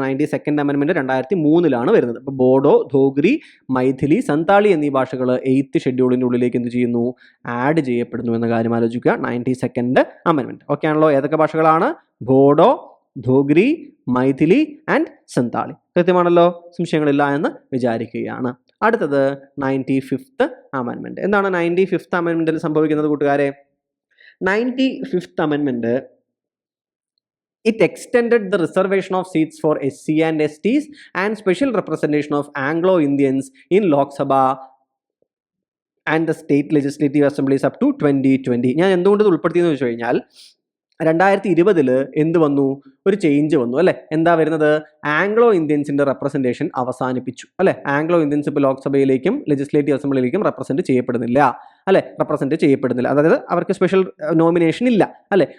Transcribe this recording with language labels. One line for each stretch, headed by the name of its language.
Malayalam: 92nd അമെൻമെന്റ് 2003 വരുന്നത്. അപ്പോൾ ബോഡോ, ധോഗ്രി, മൈഥിലി, സന്താളി എന്നീ ഭാഷകൾ 8th ഷെഡ്യൂളിൻ്റെ ഉള്ളിലേക്ക് എന്ത് ചെയ്യുന്നു, ആഡ് ചെയ്യപ്പെടുന്നു എന്ന കാര്യം ആലോചിക്കുക. 92nd അമെൻമെന്റ് ഓക്കെ ആണല്ലോ. ഏതൊക്കെ ഭാഷകളാണ്, ബോഡോ, ധോഗ്രി, മൈഥിലി ആൻഡ് സന്താളി. കൃത്യമാണല്ലോ, സംശയങ്ങളില്ല എന്ന് വിചാരിക്കുകയാണ്. അടുത്തത് 95th അമെൻമെന്റ്. എന്താണ് 95th അമെൻമെന്റിൽ സംഭവിക്കുന്നത് കൂട്ടുകാരെ?
English: 95th Amendment, it extended the reservation of seats for SC and STs and special representation of Anglo-Indians in Lok Sabha and the state legislative assemblies up to 2020.
Malayalam: ഞാൻ എന്തുകൊണ്ട് ഇത് ഉൾപ്പെടുത്തിയെന്ന് വെച്ച് കഴിഞ്ഞാൽ 2020 എന്ത് വന്നു, ഒരു ചേഞ്ച് വന്നു അല്ലേ. എന്താ വരുന്നത്, ആംഗ്ലോ ഇന്ത്യൻസിന്റെ റെപ്രസെൻറ്റേഷൻ അവസാനിപ്പിച്ചു അല്ലെ. ആംഗ്ലോ ഇന്ത്യൻസ് ഇപ്പോൾ ലോക്സഭയിലേക്കും ലെജിസ്ലേറ്റീവ് അസംബ്ലിയിലേക്കും റെപ്രസെന്റ് ചെയ്യപ്പെടുന്നില്ല അല്ലെ, അതായത് അവർക്ക് സ്പെഷ്യൽ നോമിനേഷൻ ഇല്ല അല്ലെ.